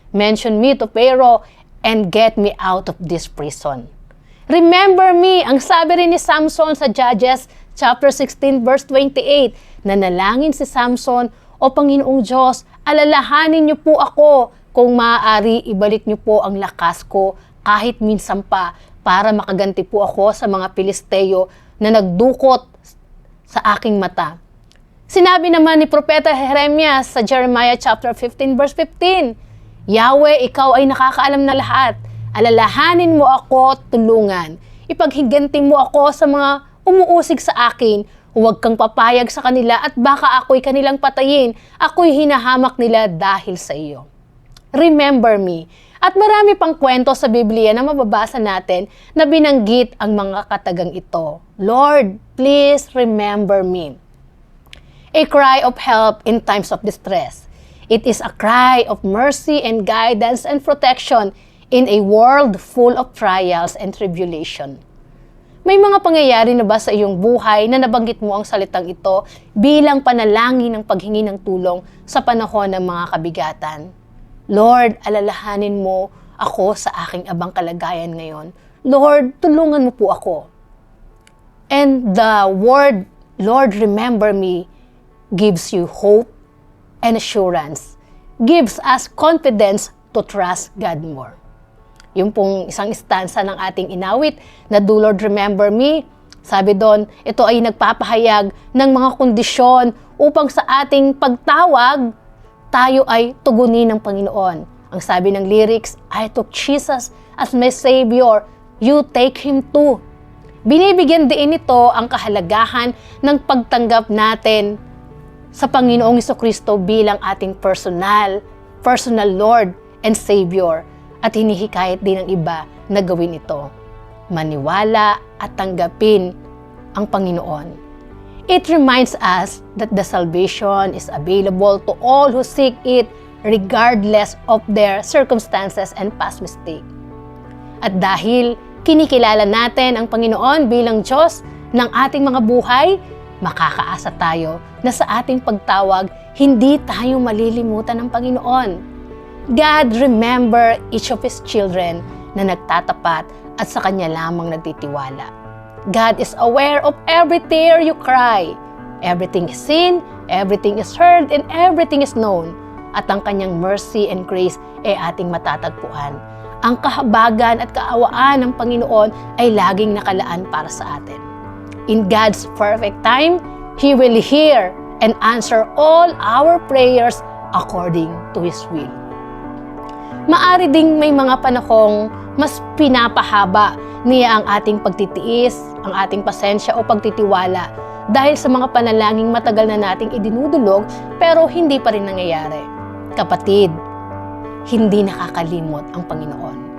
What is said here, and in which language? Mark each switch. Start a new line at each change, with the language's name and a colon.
English: Mention me to Pharaoh and get me out of this prison.
Filipino: Remember me, ang sabi rin ni Samson sa Judges chapter 16 verse 28, nanalangin si Samson, o Panginoong Diyos, alalahanin niyo po ako kung maaari ibalik niyo po ang lakas ko kahit minsan pa para makaganti po ako sa mga Pilisteo na nagdukot sa aking mata. Sinabi naman ni Propeta Jeremias sa Jeremiah chapter 15 verse 15, Yahweh, ikaw ay nakakaalam na lahat. Alalahanin mo ako, tulungan. Ipaghiganti mo ako sa mga umuusig sa akin. Huwag kang papayag sa kanila at baka ako'y kanilang patayin. Ako'y hinahamak nila dahil sa iyo. Remember me. At marami pang kwento sa Biblia na mababasa natin na binanggit ang mga katagang ito.
English: Lord, please remember me. A cry of help in times of distress. It is a cry of mercy and guidance and protection in a world full of trials and tribulation.
Filipino: May mga pangyayari na ba sa iyong buhay na nabanggit mo ang salitang ito bilang panalangin ng paghingi ng tulong sa panahon ng mga kabigatan? Lord, alalahanin mo ako sa aking abang kalagayan ngayon. Lord, tulungan mo po ako.
English: And the word, Lord, remember me, gives you hope and assurance, gives us confidence to trust God more.
Filipino: Yung pong isang stanza ng ating inawit na Do Lord Remember Me, sabi doon, ito ay nagpapahayag ng mga kondisyon upang sa ating pagtawag, tayo ay tugunin ng Panginoon.
English: Ang sabi ng lyrics, I took Jesus as my Savior, you take Him too.
Filipino: Binibigyan din ito ang kahalagahan ng pagtanggap natin sa Panginoong Jesucristo bilang ating personal Lord and Savior. At hinihikayat din ng iba na gawin ito. Maniwala at tanggapin ang Panginoon.
English: It reminds us that the salvation is available to all who seek it regardless of their circumstances and past mistake.
Filipino: At dahil kinikilala natin ang Panginoon bilang Diyos ng ating mga buhay, makakaasa tayo na sa ating pagtawag, hindi tayo malilimutan ng Panginoon. God remember each of His children na nagtatapat at sa Kanya lamang nagtitiwala.
English: God is aware of every tear you cry. Everything is seen, everything is heard, and everything is known.
Filipino: At ang Kanyang mercy and grace ay ating matatagpuan. Ang kahabagan at kaawaan ng Panginoon ay laging nakalaan para sa atin.
English: In God's perfect time, He will hear and answer all our prayers according to His will.
Filipino: Maari ding may mga panahong mas pinapahaba niya ang ating pagtitiis, ang ating pasensya o pagtitiwala dahil sa mga panalangin matagal na nating idinudulog pero hindi pa rin nangyayari. Kapatid, hindi nakakalimot ang Panginoon.